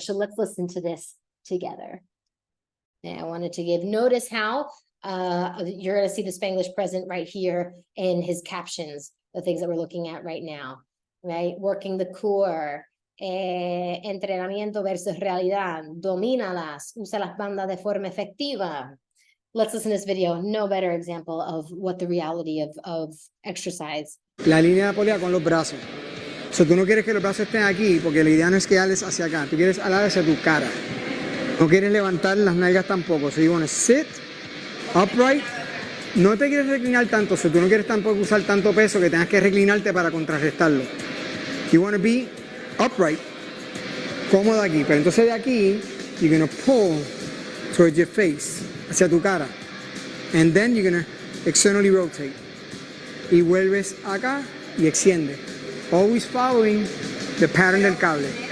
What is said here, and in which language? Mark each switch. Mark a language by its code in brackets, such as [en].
[en] So let's listen to this together. And I wanted to give notice how you're going to see the Spanglish present right here in his captions, the things that we're looking at right now, right? Working the core, [es] entrenamiento versus realidad, domínalas, usa las bandas de forma efectiva. [en] Let's listen to this video. No better example of what the reality of exercise. [es] La línea de polea con los brazos. So, tú no quieres que los brazos estén aquí, porque la idea no es que ales hacia acá. Tú quieres alar hacia tu cara. No quieres levantar las nalgas tampoco. [en] So, you want to sit upright. [es] No te quieres reclinar tanto. So, tú no quieres tampoco usar tanto peso que tengas que reclinarte para contrarrestarlo. [en] You want to be upright. [es] Cómodo aquí. Pero entonces de aquí, [en] you're going to pull towards your face. [es] Hacia tu cara. [en] And then you're going to externally rotate. [es] Y vuelves acá y extiende. [en] Always following the pattern [es] del cable.